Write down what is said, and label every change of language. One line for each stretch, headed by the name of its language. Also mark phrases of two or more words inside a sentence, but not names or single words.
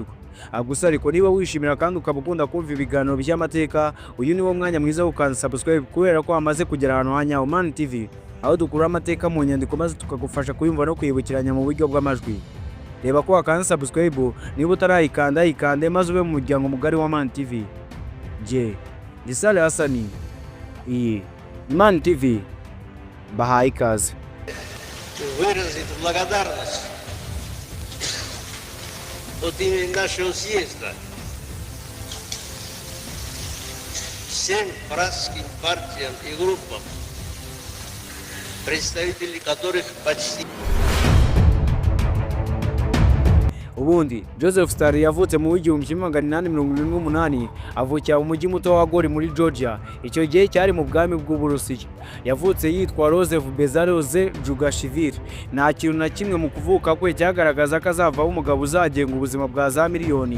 Kinyarwanda: Gusa ariko niba wishimira kandi ukaba ukunda kumva ibiganiro by'amateka, uyu niwo mwanya mwiza wo gukanda subscribe kubera ko amaze kugera ahantu ha Nyawo TV, aho dukura amateka mu nyandiko maze tukagufasha kuyumva no kwibukiranya mu buryo bw'amajwi. Reba ko wakanda subscribe, niba utarayikanda ikande maze ube mu muryango mugari wa Man TV. Je, Disale Hasani, iyi Man TV, bahaye ikaze.
Russian: Выразить благодарность от имени нашего съезда всем братским партиям и группам, представители которых почти...
Kinyarwanda: Ubundi Joseph Stalin yavutse mu 1878, avukira mu mujyi muto wa Gori muri Georgia. Icyo gihe cyari mu bwami bw'Uburusiya. Yavutse yitwa Joseph Bezaroze Jugashvili. Nta kintu na kimwe mu kuvuka kwe cyagaragaza ko azavaho umugabo uzagenga ubuzima bwa za miliyoni.